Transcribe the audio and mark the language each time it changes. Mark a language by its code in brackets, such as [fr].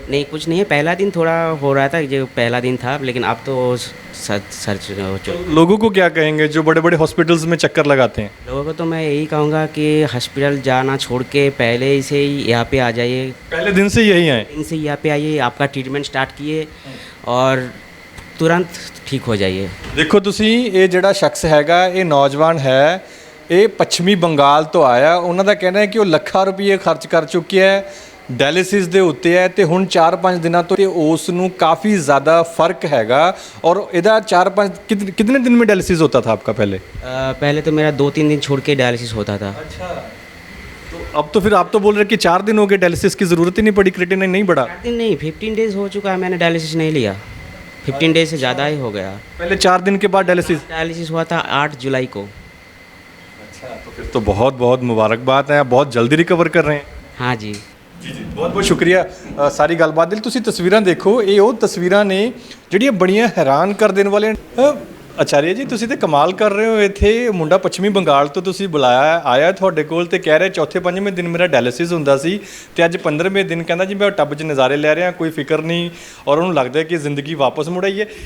[hi] नहीं कुछ नहीं है, पहला दिन थोड़ा हो रहा था, जो पहला दिन था, लेकिन अब तो सर्च हो चुका। लोगों को क्या कहेंगे जो बड़े बड़े हॉस्पिटल्स में चक्कर लगाते हैं? लोगों को तो मैं यही कहूँगा कि हॉस्पिटल जाना छोड़ के पहले से ही यहाँ पे आ जाइए, पहले दिन से यही आए? इनसे यहाँ पे आइए, आपका ट्रीटमेंट स्टार्ट किए और तुरंत ठीक हो जाइए। [pa] देखो ਤੁਸੀਂ ਇਹ ਜਿਹੜਾ ਸ਼ਖਸ ਹੈਗਾ, ਇਹ ਨੌਜਵਾਨ ਹੈ, ਇਹ ਪੱਛਮੀ ਬੰਗਾਲ ਤੋਂ ਆਇਆ। ਉਹਨਾਂ ਦਾ ਕਹਿਣਾ ਹੈ ਕਿ ਉਹ ਲੱਖਾਂ ਰੁਪਏ ਖਰਚ ਕਰ ਚੁੱਕਿਆ ਹੈ ਡਾਇਲਿਸਿਸ ਦੇ ਉੱਤੇ ਹੈ, ਤੇ ਹੁਣ 4-5 ਦਿਨਾਂ ਤੋਂ ਤੇ ਉਸ ਨੂੰ ਕਾफ़ी ज़्यादा फ़र्क हैगा। [hi] और ਇਹਦਾ 4-5 कितने दिन में डायलिसिस होता था आपका पहले? पहले तो मेरा 2-3 दिन छोड़ के डायलिसिस होता था। अच्छा, तो अब तो फिर आप तो बोल रहे कि 4 दिन हो गए, डायलिसिस की ज़रूरत ही नहीं पड़ी, क्रिएटिनिन नहीं बढ़ा? 4 दिन नहीं, 15 डेज हो चुका है, मैंने डायलिसिस नहीं लिया, 15 डेज से ज़्यादा ही हो गया। पहले 4 दिन के बाद डायलिसिस हुआ था 8 जुलाई को। अच्छा, तो फिर तो बहुत बहुत मुबारकबाद है, आप बहुत जल्दी रिकवर कर रहे हैं। हाँ जी [pa] ਜੀ ਜੀ, ਬਹੁਤ ਬਹੁਤ ਸ਼ੁਕਰੀਆ ਸਾਰੀ ਗੱਲਬਾਤ ਲਈ। ਤੁਸੀਂ ਤਸਵੀਰਾਂ ਦੇਖੋ, ਇਹ ਉਹ ਤਸਵੀਰਾਂ ਨੇ ਜਿਹੜੀਆਂ ਬੜੀਆਂ ਹੈਰਾਨ ਕਰ ਦੇਣ ਵਾਲੀਆਂ। ਆਚਾਰੀਆ ਜੀ, ਤੁਸੀਂ ਤੇ ਕਮਾਲ ਕਰ ਰਹੇ ਹੋ। ਇੱਥੇ ਮੁੰਡਾ ਪੱਛਮੀ ਬੰਗਾਲ ਤੋਂ ਤੁਸੀਂ ਬੁਲਾਇਆ, ਆਇਆ ਤੁਹਾਡੇ ਕੋਲ ਤੇ ਕਹਿ ਰਿਹਾ 4ਵੇਂ-5ਵੇਂ ਦਿਨ ਮੇਰਾ ਡਾਇਲਿਸਿਸ ਹੁੰਦਾ ਸੀ, ਤੇ ਅੱਜ 15ਵੇਂ ਦਿਨ ਕਹਿੰਦਾ ਜੀ ਮੈਂ ਟੱਬ 'ਚ ਨਜ਼ਾਰੇ ਲੈ ਰਿਹਾ, ਕੋਈ ਫਿਕਰ ਨਹੀਂ, ਔਰ ਉਹਨੂੰ ਲੱਗਦਾ ਕਿ ਜ਼ਿੰਦਗੀ ਵਾਪਸ ਮੁੜ ਆਈ ਹੈ।